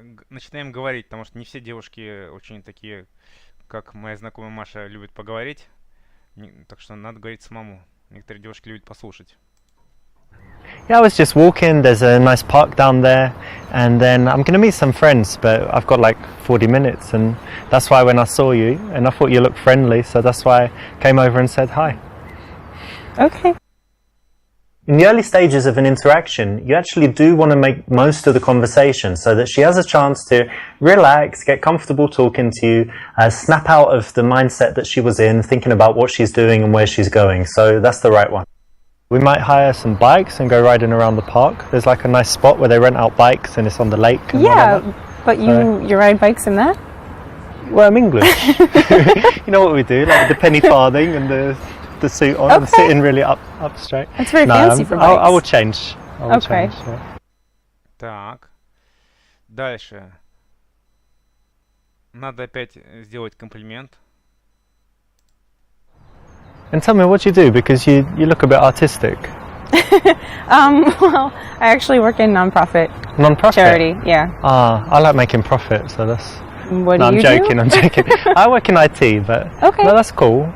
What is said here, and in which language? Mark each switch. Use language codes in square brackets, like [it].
[ru] Начинаем говорить, потому что не все девушки очень такие, как моя знакомая Маша, любят поговорить. Так что надо говорить самому. Некоторые девушки любят послушать. [en] Yeah, I was just walking. There's a nice park down there, and then I'm going to meet some friends, but I've got like 40 minutes, and that's why when I saw you, and I thought you looked friendly, so that's why I came over and said hi. Okay. In the early stages of an interaction, you actually do want to make most of the conversation so that she has a chance to relax, get comfortable talking to you, snap out of the mindset that she was in, thinking about what she's doing and where she's going. So that's the right one. We might hire some bikes and go riding around the park. There's like a nice spot where they rent out bikes and it's on the lake. And yeah, but you ride bikes in that? Well, I'm English. You know what we do, like the penny farthing and the suit on and sitting really up straight. That's very fancy for bikes. I will change. I will Okay. change, yeah. [ru] Так. Дальше. Надо опять сделать комплимент. [en] And tell me what you do, because you look a bit artistic. Well, I actually work in non-profit charity. Yeah. I like making profit, so that's... What no, do you I'm joking, I'm joking. I work in IT, but Okay. no, that's cool.